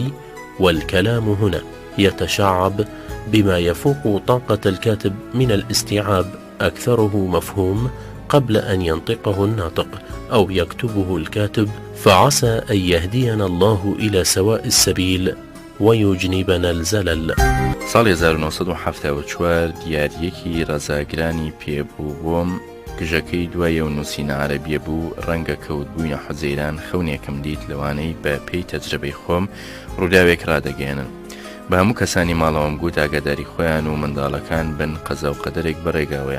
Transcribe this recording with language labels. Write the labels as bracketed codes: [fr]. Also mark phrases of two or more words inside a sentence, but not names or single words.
[ar] والكلام هنا يتشعب بما يفوق طاقة الكاتب من الاستيعاب، أكثره مفهوم قبل أن ينطقه الناطق أو يكتبه الكاتب، فعسى أن يهدينا الله إلى سواء السبيل ويجنبنا الزلل. [ckb] ساڵی 1974 دیاریەکی ڕزاگرانی پێبوو بۆم، گژەکەی دوایە و نووسینە عەرەبیە بوو. ڕەنگە کەوتبووینە حوزەیران خەونێکم دیت لەوانەی بە پێی تەجربەی خۆم ڕووداوێک ڕادەگەێنن. بە هەموو کەسانی ماڵەوەم گوت ئاگاداری خۆیان و منداڵەکان بن، قەزا و قەدەرێک بەڕێگاوەیە.